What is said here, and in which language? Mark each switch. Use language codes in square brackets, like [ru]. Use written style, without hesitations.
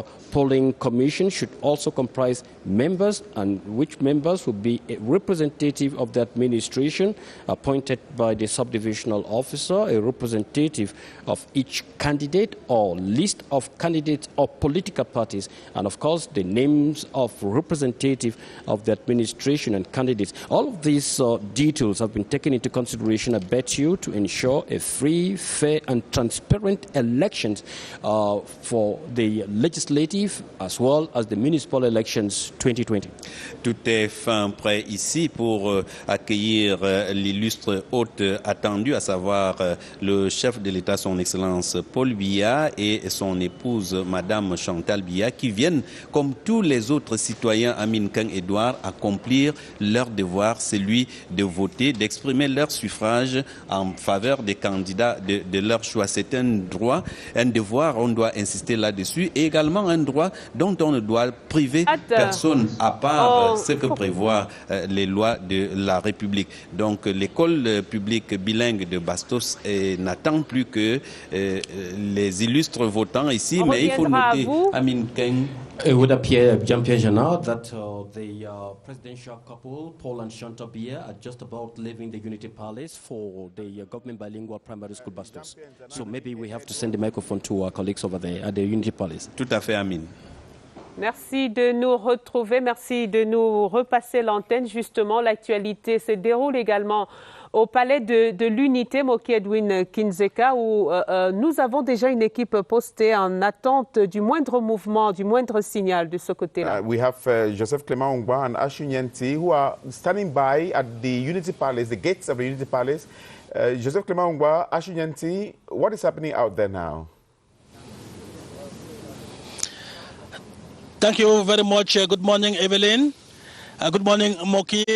[en] polling commission should also comprise members, and which members will be a representative of the administration appointed by the subdivisional officer, a representative of each candidate or list of candidates or political parties, and of course the names of representative of the administration and candidates. All of these details have been taken into consideration, I bet you, to ensure a free, fair and transparent elections for the legislative as well as the municipal elections 2020. [fr] Tout est fin prêt ici pour accueillir l'illustre hôte attendu, à savoir le chef de l'État, son Excellence Paul Biya, et son épouse, Madame Chantal Biya, qui viennent, comme tous les autres citoyens, Amine Nkeng-Edouard, accomplir leur devoir, celui de voter, d'exprimer leur suffrage en faveur des candidats de leur choix. C'est un droit, un devoir, on doit insister là-dessus, et également un droit dont on ne doit priver personne, à part ce que prévoient les lois de la République. Donc l'école publique bilingue de Bastos n'attend plus que les illustres votants ici, mais il faut noter, Amine Nkeng, [en] it would appear, Jean-Pierre Janard, that the presidential couple, Paul and Chantal Biya, are just about leaving the Unity Palace for the government bilingual primary school Bastos. So maybe we have to send the microphone to our colleagues over there at the Unity Palace. [fr] Tout à fait, Amine. Merci de nous retrouver, merci de nous repasser l'antenne. Justement, l'actualité se déroule également au palais de l'Unité, Moki Edwin Kindzeka, où nous avons déjà une équipe postée en attente du moindre mouvement, du moindre signal de ce côté-là. [en] We have Joseph Clement Ongba and Ashu Nyanti who are standing by at the Unity Palace, the gates of the Unity Palace. Joseph Clement Ongba, Ashu Nyanti, what is happening out there now? Thank you very much. Good morning, Evelyn. Good morning, Moki.